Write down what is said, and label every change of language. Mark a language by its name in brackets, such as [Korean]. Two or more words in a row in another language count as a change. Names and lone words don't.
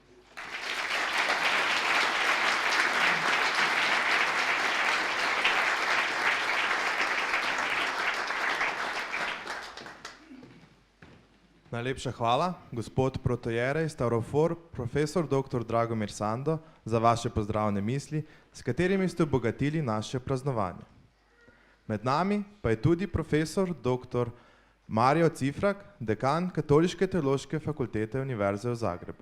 [Slovenian] Najlepša hvala, gospod protojerej Stavrofor, profesor dr. Dragomir Sando, za vaše pozdravne misli, s katerimi ste obogatili naše praznovanje. Med nami pa je tudi profesor dr. Mario Cifrak, dekan Katoliške teološke fakultete Univerze v Zagrebu.